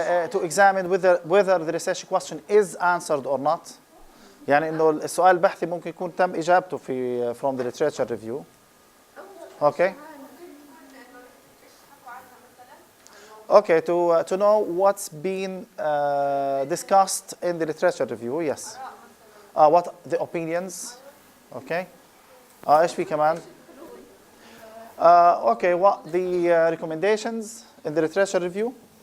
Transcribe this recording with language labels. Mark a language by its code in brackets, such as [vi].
[en] To examine whether the research question is answered or not. [ar] يعني إنه السؤال البحثي ممكن يكون تم إجابته في [en] from the literature review. Okay. Okay, to know what's been discussed in the literature review, yes. What the opinions, okay. [ar] إيش في كمان? [en] Okay, what the recommendations in the literature review?